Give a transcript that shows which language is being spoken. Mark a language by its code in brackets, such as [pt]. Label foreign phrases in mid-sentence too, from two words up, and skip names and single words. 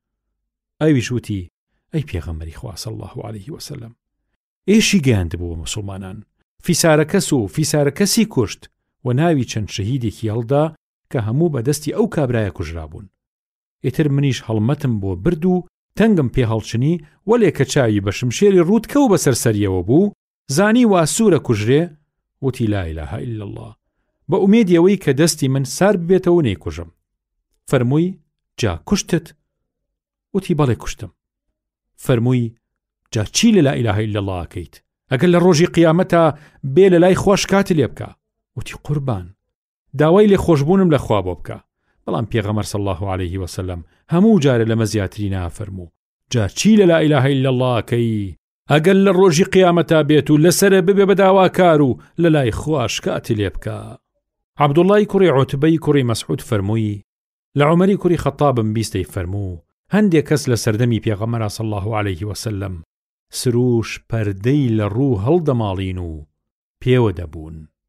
[ckb] ئەویش وتی ئەی پێغەمبەری خوا [ar] صلی الله علیه وسلم، [ckb] ئێشی گەیاندبوو بە موسڵمانان، فیسارەکەس و فیسارەکەسی کوشت و ناوی چەند شەهیدێکی هەڵدا کە هەموو بەدەستی ئەو کابرایە کوژرا بوون. ئیتر منیش هەڵمەتم بۆ برد و تەنگم پێ هەڵچنی وەلێ کە چاوی بە شمشێری ڕوودکە و بەسەر سەریەوە بوو، زانی وا سوورە کوژرێ، وتی [ar] لا إله إلا الله، [ckb] بە ئومێدیەوەی کە دەستی من سار ببێتەوە نەیکوژم. فەرمووی جا کوشتت؟ وتی بەڵێ کوشتم. فەرمووی جا چی لە [ar] لا إله إلا الله [ckb] ئەکەیت؟ ئەگەر لە ڕۆژی قیامەتە بێ لە لای خۆش کاتی لێ بکە. وتی قوربان، داوای لێ خۆشبوونم لە خوا بۆ بکە. بەڵام پێغەمبەر [ar] صلی الله علیه وسلم [ckb] هەموو جارە لەمە زیاتری نافەرموو جا چی لە [ar] لا إله إلا الله [ckb] ئەکەی؟ ئەگەر لە ڕۆژی قیامەتە بێت و لەسرە ببێ بە داواکار و لە لای خوش کاتی لێ بکە. عەبدوڵڵای کوڕی عوتبەی کوڕی مەسعود فەرمووی لە عومەری کوڕی خەتابم بیستەی فەرموو هەندێک کەس لە سەردەمی پێغەمبەر [ar] صلی الله علیه وسلم [ckb] سروش پەردەی لە ڕوو هەڵدەماڵین و پێوە دەبوون.